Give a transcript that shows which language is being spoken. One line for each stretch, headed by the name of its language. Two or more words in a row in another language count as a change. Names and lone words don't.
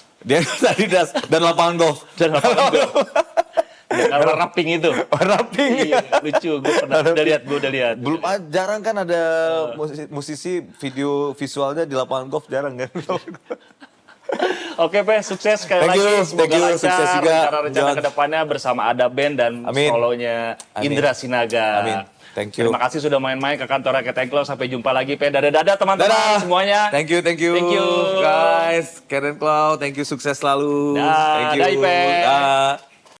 Indonesian: Dia Adidas dan lapangan golf. Dan apa karena rapping itu. Rapi. Iya, lucu. Gue udah lihat. Belum jarang kan ada musisi video visualnya di lapangan golf jarang kan. Oke, Pe, sukses sekali
English: Thank
Indonesian: lagi.
English: you,
Indonesian: Semoga
English: thank you,
Indonesian: lancar. sukses juga, Rencana John. kedepannya bersama Ada Band dan Amin. solonya Amin. Indra Sinaga. Amin.
English: Thank you.
Indonesian: Terima kasih sudah main-main ke kantor Rakyat Engklo. Sampai jumpa lagi, Pe. Dadah teman-teman Dadah semuanya.
English: Thank you Thank you. guys. Karen Cloud, thank you
Indonesian: sukses selalu. Dah,
English: Thank you.
Indonesian: dah, Ipe. Dah.